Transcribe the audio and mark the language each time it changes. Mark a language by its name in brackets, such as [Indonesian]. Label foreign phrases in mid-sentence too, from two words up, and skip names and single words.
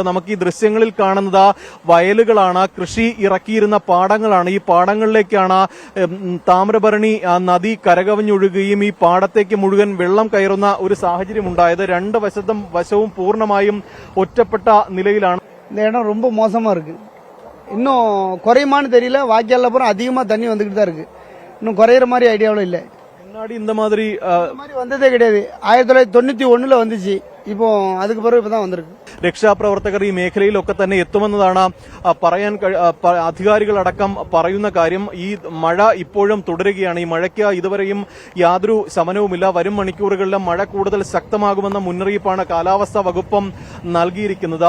[Malayalam] നമുക്ക് ഈ ദൃശ്യങ്ങളിൽ കാണുന്നത് വയലുകളാണ്, കൃഷി ഇറക്കിയിരുന്ന പാടങ്ങളാണ്. ഈ പാടങ്ങളിലേക്കാണ് താമ്രഭരണി നദി കരകവിഞ്ഞൊഴുകുകയും ഈ പാടത്തേക്ക് മുഴുവൻ വെള്ളം കയറുന്ന ഒരു സാഹചര്യം ഉണ്ടായത്. രണ്ട് വശവും പൂർണ്ണമായും ഒറ്റപ്പെട്ട നിലയിലാണ്. [Tamil] இந்த இடம் ரொம்ப மோசமாக இருக்குது. இன்னும் குறையுமான்னு தெரியல. வாய்க்காலில் பூரா அதிகமாக தண்ணி வந்துக்கிட்டு தான் இருக்குது. இன்னும் குறையிற மாதிரி ஐடியாவில் இல்லை. முன்னாடி இந்த மாதிரி வந்ததே கிடையாது. 1991 வந்துச்சு. இப்போ அதுக்கு பிறகு இப்பதான் வந்திருக்கு. [Malayalam] രക്ഷാപ്രവർത്തകർ ഈ മേഖലയിലൊക്കെ തന്നെ എത്തുമെന്നതാണ് പറയാൻ അധികാരികളടക്കം പറയുന്ന കാര്യം. ഈ മഴ ഇപ്പോഴും തുടരുകയാണ്. ഈ മഴയ്ക്ക് ഇതുവരെയും യാതൊരു ശമനവുമില്ല. വരും മണിക്കൂറുകളിലും മഴ കൂടുതൽ ശക്തമാകുമെന്ന മുന്നറിയിപ്പാണ് കാലാവസ്ഥാ വകുപ്പും നൽകിയിരിക്കുന്നത്.